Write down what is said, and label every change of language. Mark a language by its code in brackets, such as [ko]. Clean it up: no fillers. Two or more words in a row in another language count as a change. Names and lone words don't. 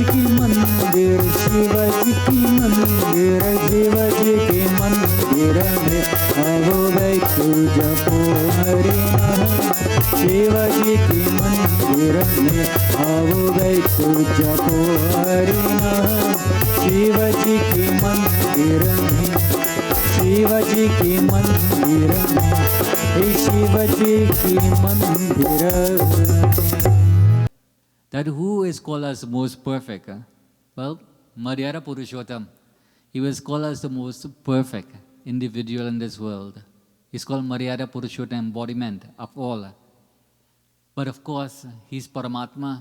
[hi] की मंदिर शिवजी की मंदिर शिवजी के मंदिर में आओ बैठो जपो हरि नाम शिवजी के मंदिर में आओ बैठो जपो हरि नाम शिवजी के मंदिर में शिवजी के मंदिर में शिवजी के मंदिर [en] That who is called as most perfect? Well, Maryada Purushottam. He was called as the most perfect individual in this world. He's called Maryada Purushottam, embodiment of all. But of course, he's Paramatma.